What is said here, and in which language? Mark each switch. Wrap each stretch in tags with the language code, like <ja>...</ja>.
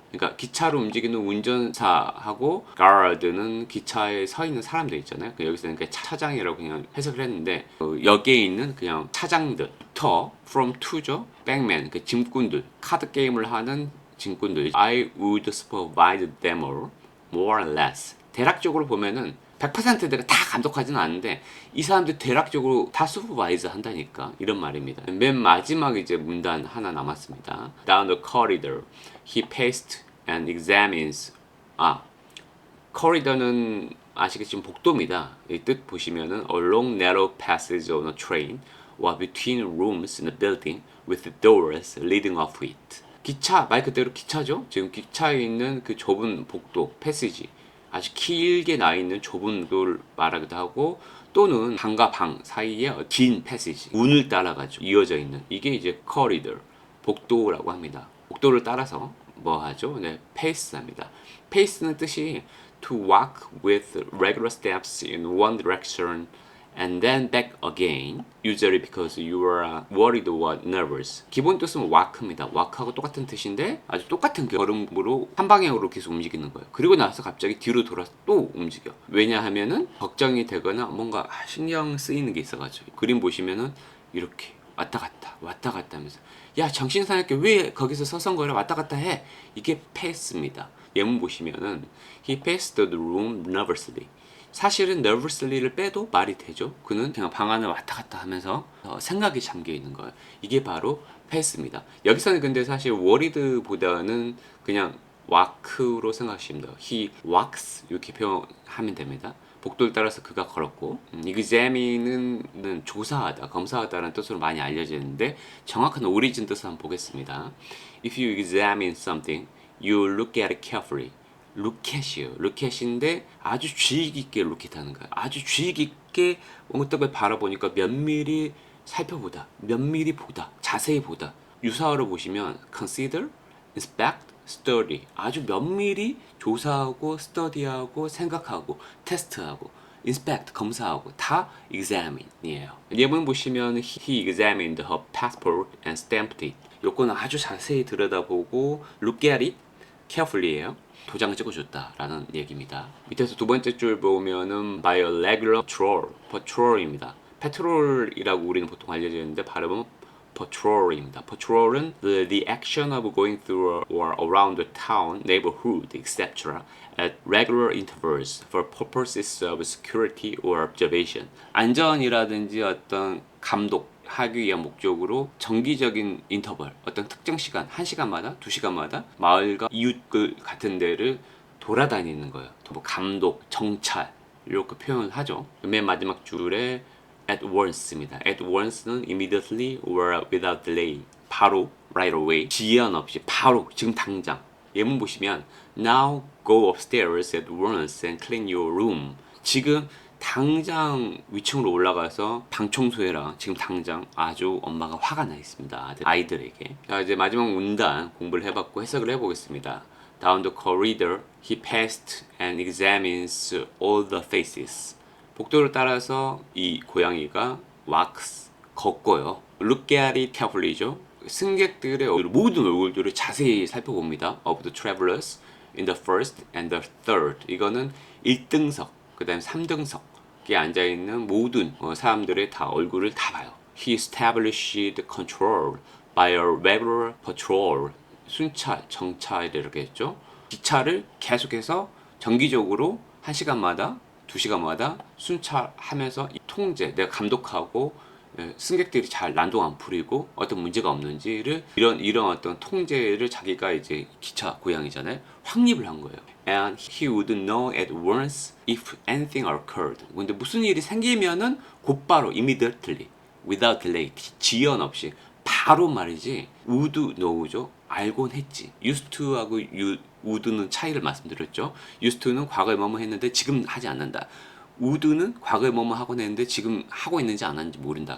<ko>그러니까 기차를 움직이는 운전사하고 guard는 기차에 서 있는 사람들 있잖아요. 여기서는 그냥 차장이라고 그냥 해석을 했는데 여기에 있는 그냥 차장들부터 from to죠. bankman 그 짐꾼들 카드 게임을 하는 짐꾼들.</ko> <en>I would supervise them all more or less.</en> <ko>대략적으로 보면은 100% 내가 다 감독하지는 않는데 이 사람들 대략적으로 다 슈퍼바이저 한다니까 이런 말입니다. 맨 마지막 이제 문단 하나 남았습니다.</ko> <en>Down the corridor, he paced and examines.</en> <ko>corridor는 아시겠지만 복도입니다. 이 뜻 보시면은</ko> <en>a long narrow passage on a train or between rooms in a building with doors leading off it.</en> <ko>기차 말 그대로 기차죠. 지금 기차에 있는 그 좁은 복도 패시지. 아주 길게 나 있는 좁은 걸 말하기도 하고 또는 방과 방 사이에 긴 패시지 문을 따라가지고 이어져 있는 이게 이제 corridor 복도라고 합니다. 복도를 따라서 뭐 하죠? 네, pace합니다. pace는 뜻이</ko> <en>to walk with regular steps in one direction and then back again, usually because you are worried or nervous.</en> <ko>기본 뜻은 walk입니다. walk하고 똑같은 뜻인데 아주 똑같은 걸음으로 한 방향으로 계속 움직이는 거예요. 그리고 나서 갑자기 뒤로 돌아서 또 움직여. 왜냐하면은 걱정이 되거나 뭔가 신경 쓰이는 게 있어가지고 그림 보시면은 이렇게 왔다 갔다 하면서 야 정신 사납게 왜 거기서 서성거려 왔다 갔다 해. 이게 pace입니다. 예문 보시면은</ko> <en>he paced the room nervously.</en> <ko>사실은 nervously를 빼도 말이 되죠. 그는 그냥 방 안을 왔다 갔다 하면서 생각이 잠겨 있는 거예요. 이게 바로 pace입니다. 여기서는 근데 사실 worried보다는 그냥 walk로 생각하시면 돼요.</ko> <en>he walks</en> <ko>이렇게 표현하면 됩니다. 복도를 따라서 그가 걸었고 examine는 조사하다, 검사하다라는 뜻으로 많이 알려지는데 정확한 오리진 뜻을 한번 보겠습니다.</ko> <en>If you examine something, you look at it carefully.</en> <ko>루켓이에요. 루켓인데 아주 주의 깊게 루켓하는 거야. 아주 주의 깊게 엉뚱하게 바라보니까 면밀히 살펴보다, 면밀히 보다, 자세히 보다. 유사어로 보시면 consider, inspect, study. 아주 면밀히 조사하고, study하고, 생각하고, 테스트하고, inspect, 검사하고 다 examine이에요. 예문 보시면</ko> <en>he examined her passport and stamped it.</en> <ko>요거는 아주 자세히 들여다보고</ko> <en>look at it carefully</en> <ko>예요. 도장을 찍어줬다라는 얘기입니다. 밑에서 두 번째 줄 보면은 by a regular patrol입니다. patrol이라고 우리는 보통 알려져 있는데 발음은 patrol입니다.</ko> <en>patrol은 the action of going through or around the town, neighborhood, etc. at regular intervals for purposes of security or observation.</en> <ko>안전이라든지 어떤 감독하기 위한 목적으로 정기적인 인터벌, 어떤 특정 시간, 1시간마다, 2시간마다 마을과 이웃 같은 데를 돌아다니는 거예요. 뭐 감독, 정찰 이렇게 표현을 하죠. 맨 마지막 줄에 at once입니다.</ko> <en>at once는 immediately or without delay.</en> <ko>바로,</ko> <en>right away.</en> <ko>지연 없이 바로, 지금 당장.</ko> <en>예문 보시면 now go upstairs at once and clean your room.</en> <ko>지금 당장 위층으로 올라가서 방 청소해라. 지금 당장 아주 엄마가 화가 나 있습니다. 아이들에게. 자, 이제 마지막 문단 공부를 해봤고 해석을 해보겠습니다.</ko> <en>Down the corridor, he passed and examines all the faces.</en> <ko>복도를 따라서 이 고양이가 walks, 걷고요.</ko> <en>Look at it carefully죠.</en> <ko>승객들의 모든 얼굴들을 자세히 살펴봅니다.</ko> <en>Of the travelers in the first and the third.</en> <ko>이거는 1등석, 그 다음 3등석에 앉아있는 모든 사람들의 다 얼굴을 다 봐요.</ko> <en>He established control by a regular patrol.</en> <ko>순찰, 정찰 이렇게 했죠. 기차를 계속해서 정기적으로 1시간마다 2시간마다 순찰하면서 이 통제, 내가 감독하고 승객들이 잘 난동 안 부리고 어떤 문제가 없는지를 이런 어떤 통제를 자기가 이제 기차 고양이잖아요. 확립을 한 거예요.</ko> <en>And he would know at once if anything occurred.</en> <ko>근데 무슨 일이 생기면은 곧바로</ko> <en>immediately, without delay,</en> <ko>지연 없이 바로 말이지. would know죠. 알곤 했지. used to하고 would는 차이를 말씀드렸죠. used to는 과거에 뭐뭐 했는데 지금 하지 않는다. would는 과거에 뭐뭐 하곤 했는데 지금 하고 있는지 안 하는지 모른다.</ko>